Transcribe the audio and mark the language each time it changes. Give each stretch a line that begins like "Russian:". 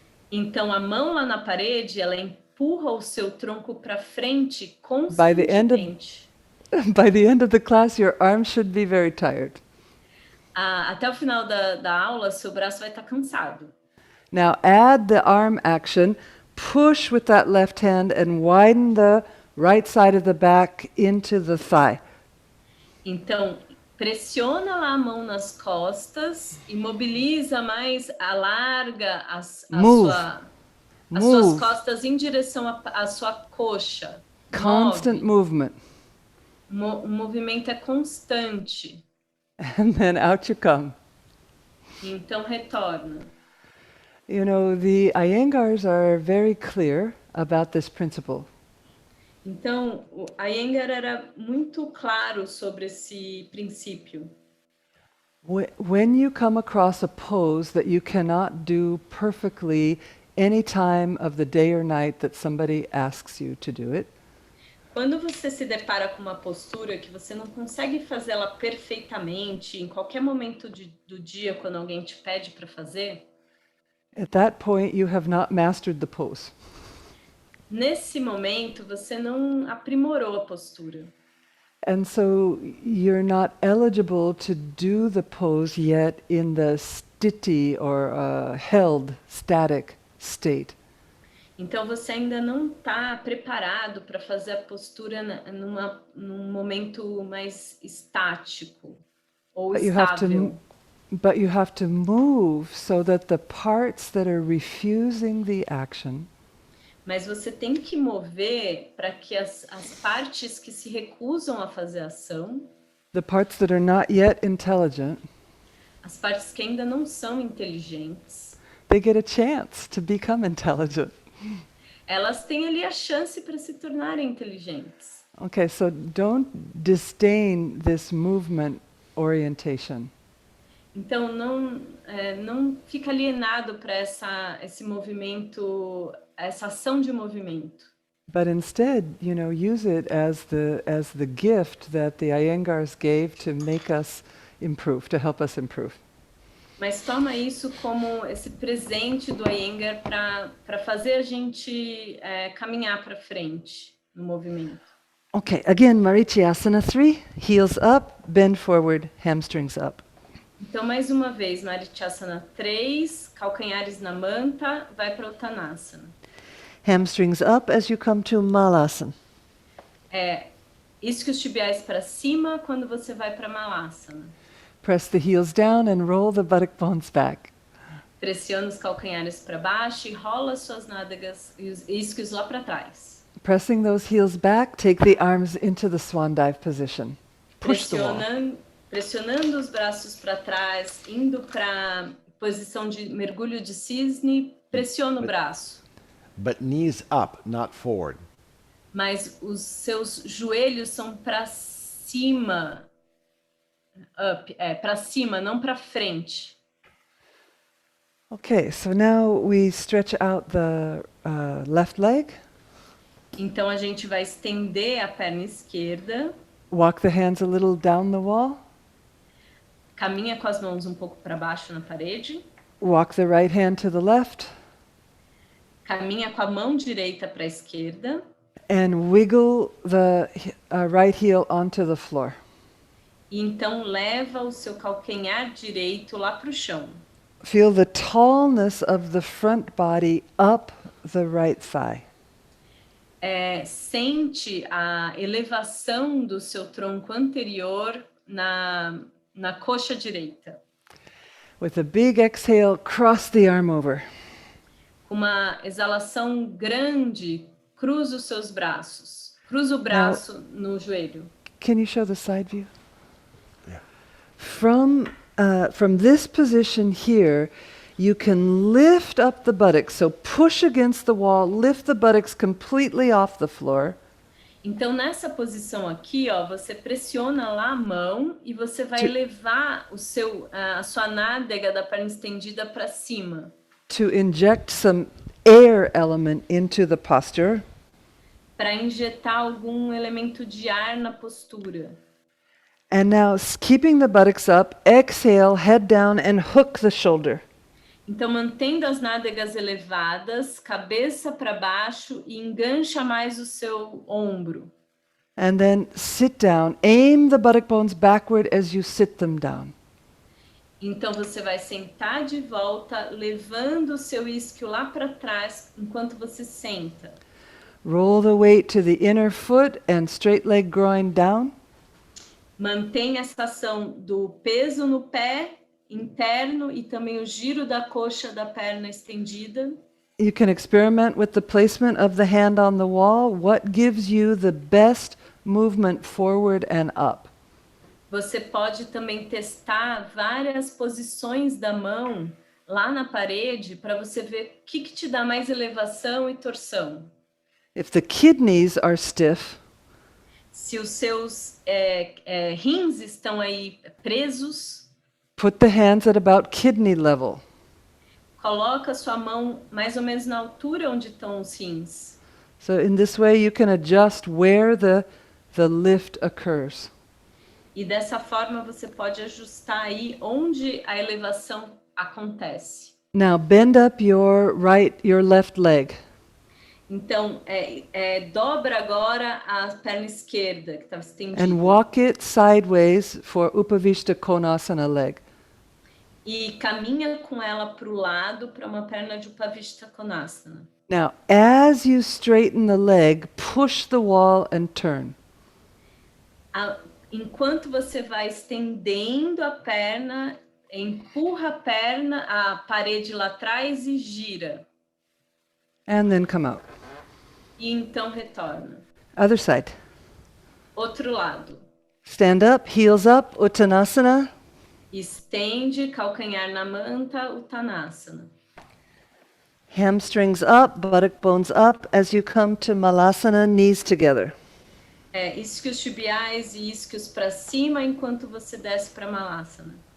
Portuguese: Então, a mão lá na parede, ela empurra o seu tronco para frente
English: By the end of the class, your arm should be very tired.
Portuguese: Até o final da aula, seu braço vai estar cansado.
English: Now add the arm action, push with that left hand and widen the right side of the back into the thigh.
Portuguese: Então, pressiona lá a mão nas costas e mobiliza mais, alarga as suas costas em direção à sua coxa.
English: Constant movement.
Portuguese: O movimento é constante.
English: And then out you come.
Portuguese: Então retorna.
English: You know, the Iyengars are very clear about this principle.
Portuguese: Então, o Iyengar era muito claro sobre esse princípio.
English: When you come across a pose that you cannot do perfectly any time of the day or night that somebody asks you to do it,
Portuguese: quando você se depara com uma postura que você não consegue fazê-la perfeitamente em qualquer momento do dia quando alguém te pede para fazer,
English: at that point you have not mastered the pose.
Portuguese: Nesse momento você não aprimorou a postura.
English: And so you're not eligible to do the pose yet in the sthiti or held static state.
Portuguese: Então você ainda não está preparado para fazer a postura num momento mais estático ou estável.
English: But you have to move so that the parts that are refusing the action,
Portuguese: mas você tem que mover para que as partes que se recusam a fazer a ação,
English: the parts that are not yet intelligent,
Portuguese: as partes que ainda não são inteligentes,
English: they get a chance to become intelligent.
Portuguese: Elas têm ali a chance para se tornarem inteligentes.
English: Okay, so don't disdain this movement orientation.
Portuguese: Então não fica alienado para esse movimento, essa ação de movimento.
English: But instead, you know, use it as the gift that the Iyengars gave to make us improve, to help us improve.
Portuguese: Mas toma isso como esse presente do Iyengar para fazer a gente caminhar para frente no movimento.
English: Okay, again, Marichyasana 3, heels up, bend forward, hamstrings up.
Portuguese: Então, mais uma vez, Marichyasana 3, calcanhares na manta, vai para Uttanasana.
English: Hamstrings up as you come to Malasana.
Portuguese: Isquios tibiais para cima quando você vai para Malasana.
English: Press the heels down and roll the buttock bones back.
Portuguese: Pressiona os calcanhares para baixo e rola suas nádegas e os isquios lá para trás.
English: Pressing those heels back, take the arms into the swan dive position. Push the wall.
Portuguese: pressionando os braços para trás, indo para posição de mergulho de cisne, pressiona o braço.
English: But knees up, not forward.
Portuguese: Mas os seus joelhos são para cima, para cima, não para frente.
English: Okay, so now we stretch out the left leg.
Portuguese: Então a gente vai estender a perna esquerda,
English: Walk the hands a little down the wall.
Portuguese: caminha com as mãos um pouco para baixo na parede,
English: Walk the right hand to the left.
Portuguese: caminha com a mão direita para a esquerda
English: And wiggle the right heel onto the floor.
Portuguese: e então leva o seu calcanhar direito lá para o chão.
English: Feel the tallness of the front body up the right thigh.
Portuguese: Sente a elevação do seu tronco anterior na coxa direita.
English: With a big exhale, cross the arm over.
Portuguese: Uma exalação grande, cruza os seus braços. Cruza o braço no joelho.
English: Can you show the side view? Yeah. From this position here, you can lift up the buttocks. So push against the wall, lift the buttocks completely off the floor.
Portuguese: Então, nessa posição aqui, ó, você pressiona lá a mão e você vai levar a sua nádega da perna estendida para cima.
English: To inject some air element into the posture.
Portuguese: Para injetar algum elemento de ar na postura.
English: And now, keeping the buttocks up, exhale, head down, and hook the shoulder.
Portuguese: Então, mantendo as nádegas elevadas, cabeça para baixo e engancha mais o seu ombro.
English: And then sit down. Aim the buttock bones backward as you sit them down.
Portuguese: Então, você vai sentar de volta, levando o seu isquio lá para trás enquanto você senta.
English: Roll the weight to the inner foot and straight leg groin down.
Portuguese: Mantenha essa ação do peso no pé interno e também o giro da coxa da perna estendida.
English: You can experiment with the placement of the hand on the wall. What gives you the best movement forward and up?
Portuguese: Você pode também testar várias posições da mão lá na parede para você ver o que te dá mais elevação e torção.
English: If the kidneys are stiff,
Portuguese: se os seus rins estão aí presos,
English: put the hands at about kidney level.
Portuguese: Coloca sua mão mais ou menos na altura onde estão os rins.
English: So in this way you can adjust where the lift occurs.
Portuguese: E dessa forma você pode ajustar aí onde a elevação acontece.
English: Now bend up your left leg.
Portuguese: Então, dobra agora a perna esquerda, que estava estendida.
English: And walk it sideways for Upavishta Konasana leg.
Portuguese: E caminha com ela para o lado para uma perna de Upavishta Konasana.
English: Now, as you straighten the leg, push the wall and turn.
Portuguese: Enquanto você vai estendendo a perna, empurra a parede lá atrás e gira.
English: And then come out.
Portuguese: E então retorna.
English: Other side.
Portuguese: Outro lado.
English: Stand up, heels up, Uttanasana.
Portuguese: Estende, calcanhar na manta, Uttanasana.
English: Hamstrings up, buttock bones up as you come to Malasana, knees together.
Portuguese: Isquios tibiais e isquios para cima enquanto você desce para Malasana.